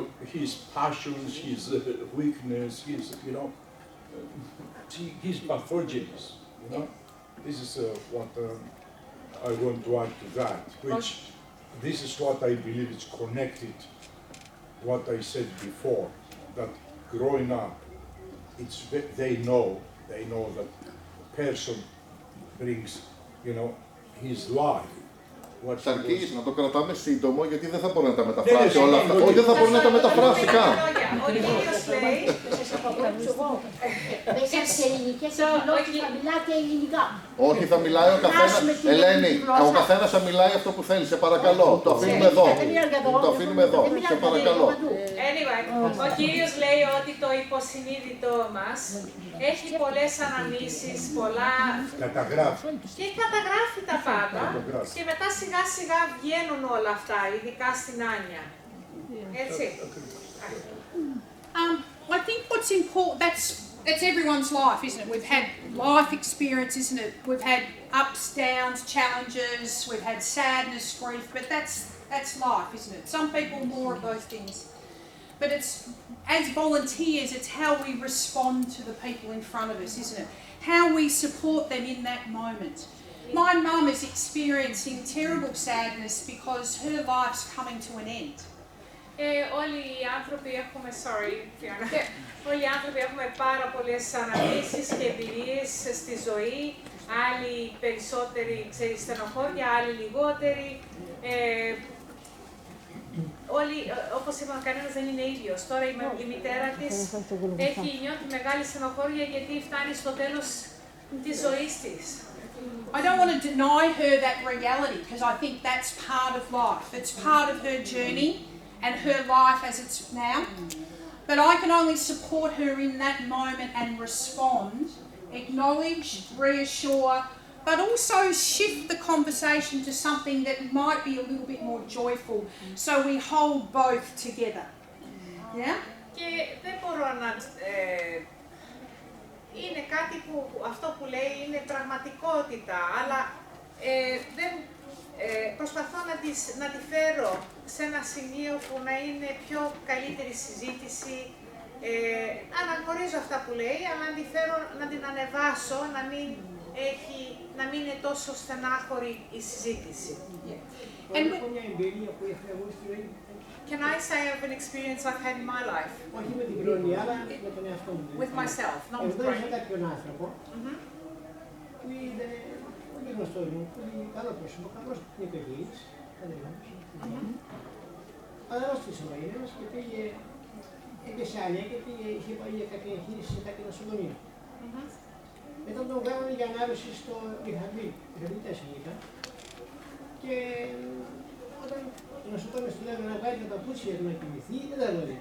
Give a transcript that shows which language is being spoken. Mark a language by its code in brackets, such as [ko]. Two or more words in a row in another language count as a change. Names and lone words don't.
[en] His passions, his weakness, his pathogens, This is what I want to add to that, which this is what I believe is connected, what I said before, that growing up, they know that person brings, his life. [el] Σαρκής, να το κρατάμε σύντομο, γιατί δεν θα μπορεί να τα μεταφράσει όλα αυτά. Όχι, δεν θα μπορεί να τα μεταφράσει καν. Ο κύριος λέει... Μέσα σε ελληνικές εκδηλώσεις θα μιλάτε ελληνικά. Όχι, θα μιλάει ο καθένας. Ελένη, ο καθένας θα μιλάει αυτό που θέλει. Σε παρακαλώ. Το αφήνουμε εδώ. Το αφήνουμε εδώ. Σε παρακαλώ. Anyway, ο κύριος λέει ότι το υποσυνείδητό μας έχει πολλές αναμνήσεις, πολλά... Καταγράφει. Και καταγράφει τα πάντα. Και μετά σιγά σιγά βγαίνουν όλα αυτά, ειδικά στην Άνια. Έτσι. [en] I think what's important, it's everyone's life, isn't it? We've had life experience, isn't it? We've had ups, downs, challenges, we've had sadness, grief, but that's life, isn't it? Some people more of those things. But it's, as volunteers, it's how we respond to the people in front of us, isn't it? How we support them in that moment. My mum is experiencing terrible sadness because her life's coming to an end. [el] Όλοι οι άνθρωποι έχουμε, όλοι οι άνθρωποι έχουμε πάρα πολλές αναμνήσεις και εμπειρίες στη ζωή. Άλλοι περισσότεροι, στενοχώρια, άλλοι λιγότεροι. Όλοι, όπως είπαμε, κανένας δεν είναι ίδιος. Τώρα η μητέρα της νιώθει μεγάλη στενοχώρια γιατί φτάνει στο τέλος της ζωής της. [en] I don't want to deny her that reality because I think that's part of life. It's part of her journey and her life as it's now. But I can only support her in that moment and respond, acknowledge, reassure, but also shift the conversation to something that might be a little bit more joyful, so we hold both together. Yeah? [el] Και δεν μπορώ να... είναι κάτι που αυτό που λέει είναι πραγματικότητα, αλλά προσπαθώ να τη φέρω σε ένα σημείο που να είναι πιο καλύτερη συζήτηση. Αναγνωρίζω αυτά που λέει, αλλά να τη φέρω, να την ανεβάσω, να μην είναι τόσο στενάχωρη η συζήτηση. Μια εμπειρία που είχα εγώ στη ζωή. [en] Can I say of an experience I've had in my life? [el] Όχι με την κοινωνία, αλλά με τον εαυτό μου. [en] With myself, not with [el] Γνώρισα κάποιον άνθρωπο που είναι πολύ γνωστός μου, πολύ καλό πρόσωπο, καλός νηπιαγής, αλλά αρρώστησε ο Έλληνας και πήγε σε άλλη και είχε πάει για κάποια εγχείρηση σε κάποιο νοσοκομείο. Μετά τον βγάλανε για ανάρρωση στο Ριχαμπή 4 ήταν και όταν ο νοσοκόμιος του λέγανε να βγάλει τα παπούτσια του να κοιμηθεί, δεν τα βγάλει.